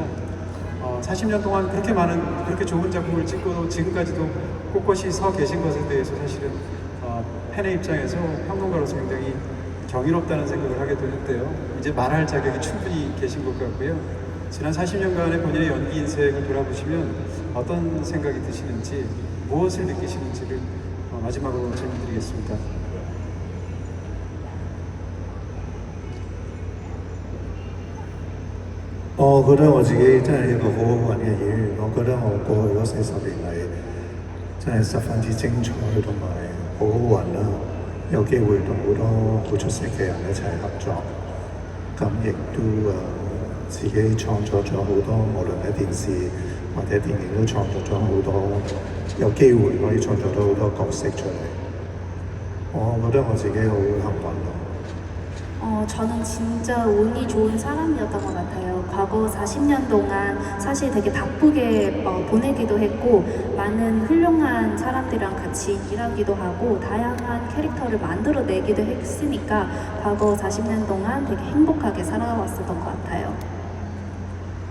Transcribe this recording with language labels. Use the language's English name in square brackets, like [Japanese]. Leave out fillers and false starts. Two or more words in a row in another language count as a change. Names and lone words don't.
[Korean] 40년 동안 그렇게 좋은 작품을 찍고 지금까지도 꼿꼿이 서 계신 것에 대해서 사실은 팬의 입장에서 평론가로서 굉장히 경이롭다는 생각을 하게 되는데요. 이제 말할 자격이 충분히 계신 것 같고요. 지난 40년간의 본인의 연기 인생을 돌아보시면 어떤 생각이 드시는지, 무엇을 느끼시는지를 마지막으로 질문드리겠습니다. [Cantonese] 我覺得我自己真係一個好好運嘅演員，我覺得我過去嗰40年嚟真係十分之精彩同埋好好運啦，有機會同好多好出色嘅人一齊合作，咁亦都自己創作咗好多，無論喺電視或者電影都創作咗好多，有機會可以創作到好多角色出嚟。我覺得我自己好幸運咯。 [Korean] 저는 진짜 운이 좋은 사람이었던 것 같아요. 과거 40년 동안 사실 되게 바쁘게 보내기도 했고 많은 훌륭한 사람들이랑 같이 일하기도 하고 다양한 캐릭터를 만들어내기도 했으니까 과거 40년 동안 되게 행복하게 살아왔었던 것 같아요.